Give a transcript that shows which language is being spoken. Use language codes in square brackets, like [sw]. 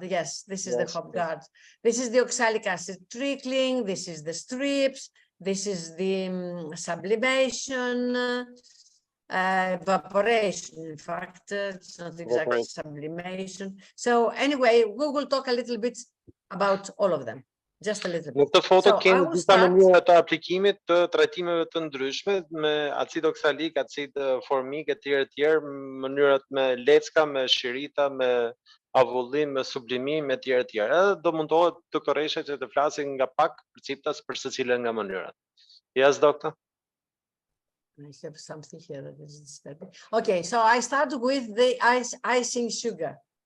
[en] Yes, this is the hop guard. This is the oxalic acid trickling. This is the strips. This is the sublimation, evaporation. In fact, it's not exactly sublimation. So anyway, we will talk a little bit about all of them. Just a little bit. [sq] Në këtë foto kemi disa mënyra të aplikimit të trajtimeve të ndryshme me acid oksalik, acid formik etj, mënyrat me lecka, me shirita, me avullim, me sublimim etj. Edhe do mundohet doktoresha që të flasin nga pak përciptas për secilën nga mënyrat. [en] Yes, doctor? I have something here that is disturbing. Okay, so I start with the icing sugar.